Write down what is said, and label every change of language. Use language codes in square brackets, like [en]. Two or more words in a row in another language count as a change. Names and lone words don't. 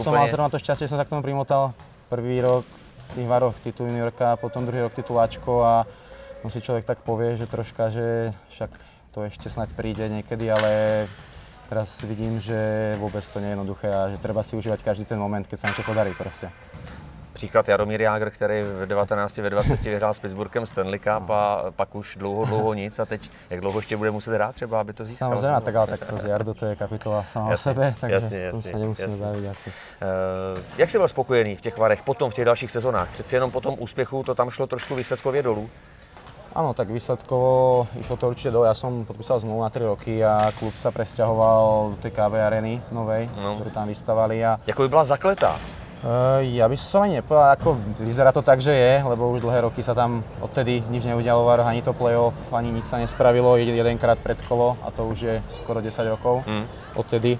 [sk] ja som mal zrovna to šťastie, že som sa k tomu primotal. Prvý rok v tých varoch titul juniorka, potom druhý rok titul Ačko a no si človek tak povie, že troška, že však to ešte snáď príde niekedy, ale teraz vidím, že vôbec to nie je jednoduché a že treba si užívať každý ten moment, keď sa niečo podarí proste. [cs] Příklad Jaromír Jágr, který v 19, ve 20 vyhrál s Pittsburghem Stanley Cup a pak už dlouho nic a teď jak dlouho ještě bude muset hrát třeba, aby to získal? Samozřejmě, tak ale tak to z Jardo, to je kapitola sama o sebe, takže tom se nemusíme bavit asi. Jak jsi byl spokojený v těch Varech potom v těch dalších sezonách? Přeci jenom po tom úspěchu to tam šlo trošku výsledkově dolů? [sk] Áno, tak výsledkovo išlo to určite dole. Ja som podpísal zmluvu na 3 roky a klub sa presťahoval do tej KV Areny novej, ktorú tam vystavali. [cs] Jako by byla zakletá? [sk] Ja by som ani nepovedal, ako vyzerá to tak, že je, lebo už dlhé roky sa tam odtedy nič neudialo, ani to play-off, ani nič sa nespravilo, jedenkrát pred kolo a to už je skoro 10 rokov odtedy.